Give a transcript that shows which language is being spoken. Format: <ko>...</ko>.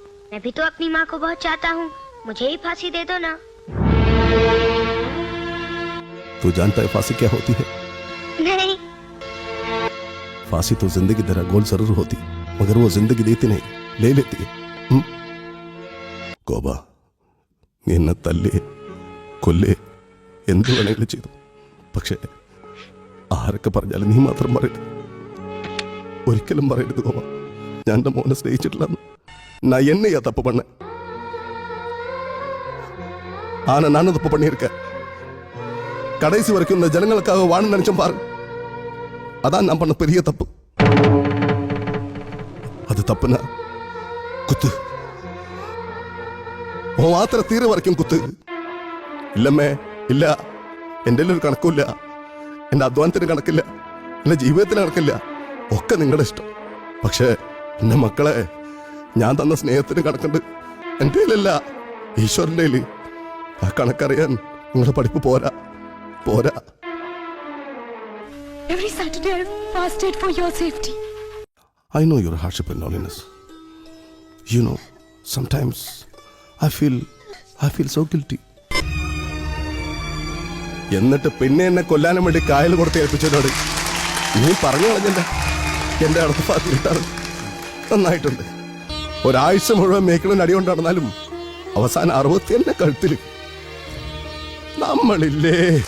<hi>मैं भी तो अपनी माँ को बहुत चाहता हूँ, मुझे ही फांसी दे दो ना। तू जानता है फांसी क्या होती है? नहीं। फांसी तो जिंदगी तरह गोल जरूर होती, मगर वो जिंदगी देती नहीं, ले लेती है.</hi> <ml>ഗോപ, നീ എന്നെ തല്ലേ കൊല്ലേ എന്ത് വേണമെങ്കിലും ചെയ്തു. പക്ഷേ ആരൊക്കെ പറഞ്ഞാലും നീ മാത്രം പറയരുത്, ഒരിക്കലും പറയരുത് ഗോപ, ഞാൻ എൻ്റെ മോനെ സ്നേഹിച്ചിട്ടില്ലെന്ന്.</ml> <ta>நான் என்னையா தப்பு பண்ண? ஆனா நானும் தப்பு பண்ணியிருக்கேன். கடைசி வரைக்கும் இந்த ஜனங்களுக்காக வாழ நினைச்சோம் பாரு, அதான் நான் பண்ண பெரிய தப்பு. அது தப்புனா குத்து, உன் மாத்திர தீர வரைக்கும் குத்து.</ta> <ml>ഇല്ലമ്മേ, ഇല്ല, എൻ്റെ ഒരു കണക്കുമില്ല, എൻ്റെ അധ്വാനത്തിന് കണക്കില്ല, എൻ്റെ ജീവിതത്തിന് കണക്കില്ല, ഒക്കെ നിങ്ങളുടെ ഇഷ്ടം. പക്ഷേ എൻ്റെ മക്കളെ, ഞാൻ തന്ന സ്നേഹത്തിന് കണക്കുണ്ട്. എൻ്റെ കയ്യിലല്ല, ഈശ്വരൻ്റെ കയ്യിൽ. ആ കണക്കറിയാൻ നിങ്ങളുടെ പഠിപ്പ് പോരാ, പോരാ.</ml> <en>Every Saturday I fasted for your safety. I know your hardship and loneliness. You know, sometimes I feel so guilty.</en> <ml>എന്നിട്ട് പിന്നെ എന്നെ കൊല്ലാനും വേണ്ടി കായൽ കൊടുത്ത് ഏൽപ്പിച്ചതോട് നീ പറഞ്ഞു കളഞ്ഞല്ല. എൻ്റെ അടുത്ത് പാത്തിയിട്ടാണ്. നന്നായിട്ടുണ്ട്. ഒരാഴ്ച മുഴുവൻ മേക്കിളിന് അടി കൊണ്ട് നടന്നാലും അവസാനം 60 കഴുത്തില്. നമ്മളില്ലേ,</ml>